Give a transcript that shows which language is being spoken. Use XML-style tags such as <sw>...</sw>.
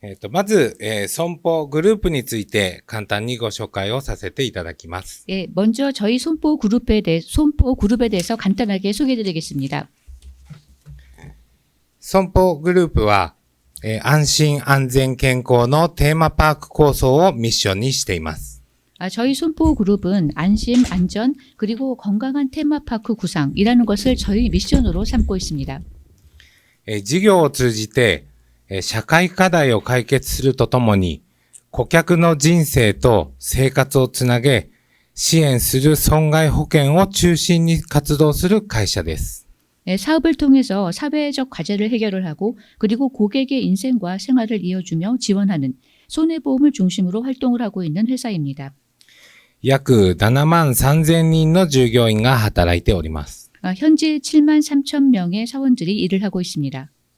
<ja>まず、損保グループについて簡単にご紹介をさせていただきます。</ja> <ko>예, 먼저 저희 손보 그룹에 대해서 간단하게 소개해드리겠습니다.</ko> <ja>損保グループは、安心安全健康のテーマパーク構想をミッションにしています。</ja> <ko>저희 손보 그룹은 안심, 안전, 그리고 건강한 테마파크 구상이라는 것을 저희 미션으로 삼고 있습니다.</ko> <ja>事業を通じて、社会課題を解決するとともに、顧客の人生と生活をつなげ、支援する損害保険を中心に活動する会社です。</ja> <ko>사업을 통해서 사회적 과제를 해결을 하고 그리고 고객의 인생과 생활을 이어주며 지원하는 손해보험을 중심으로 활동을 하고 있는 회사입니다.</ko> <ja>約73,000人の従業員が働いております。</ja> <ko>현재 73,000명의 사원들이 일을 하고 있습니다.</ko>